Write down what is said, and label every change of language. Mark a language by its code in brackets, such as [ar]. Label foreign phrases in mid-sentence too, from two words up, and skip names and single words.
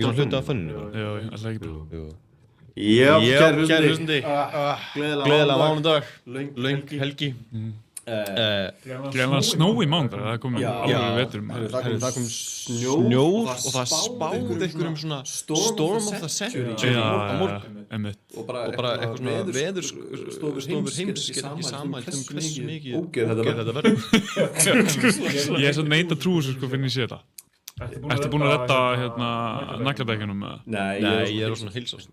[is] ekki svona hluti af fönninu? Já, alltaf ekki bara. Jú. Já, Kæri kæri hlustandi. Gleðilega Gleðilega mánudag. Löng helgi. Gleðilega snjó í mánudag, það kom alveg vetur. Það kom snjór og það spáði einhverjum svona [en] storm of the century [is] á morgun. Einmitt. Og bara eitthvað svona veðurstofur heims geta ekki sammælt hversu mikið ógeð þetta verður. Ég er svo neitt að trúa þessu sko finn ég sé þetta. Ertu búin að redda nagladekjunum með það? Nei, Ég er á svona heilsast.